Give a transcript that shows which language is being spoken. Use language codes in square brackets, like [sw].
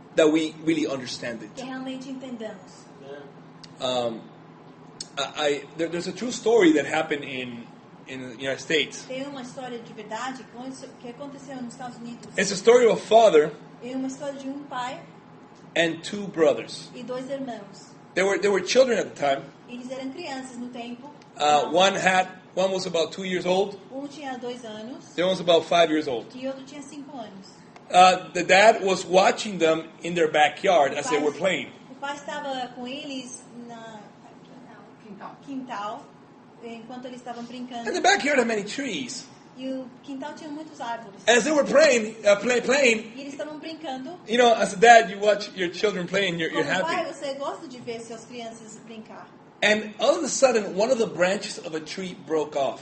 [en] that we really understand [pt] que [en] it. [pt] realmente entendamos. [en] There's a true story that happened in the United States. [pt] Tem uma história de verdade que aconteceu nos Estados Unidos. [en] It's a story of a father [pt] É uma história de um pai [en] and 2 brothers. [pt] e 2 irmãos. [en] They were children at the time. [pt] Eles eram crianças no tempo. [en] One was about 2 years old. [pt] Um tinha 2 anos [en] The other was about 5 years old. [pt] e outro tinha 5 anos. [en] The dad was watching them in their backyard as they were playing. [pt] O pai estava com eles na quintal enquanto eles estavam brincando. [en] And the backyard had many trees. [pt] E o quintal tinha muitas árvores. [en] As they were playing, [pt] E eles estavam brincando. [en] you know, as a dad, you watch your children play and you're [pt] Como pai, [en] happy. [pt] você gosta de ver suas crianças brincar. [en] And all of a sudden, one of the branches of a tree broke off.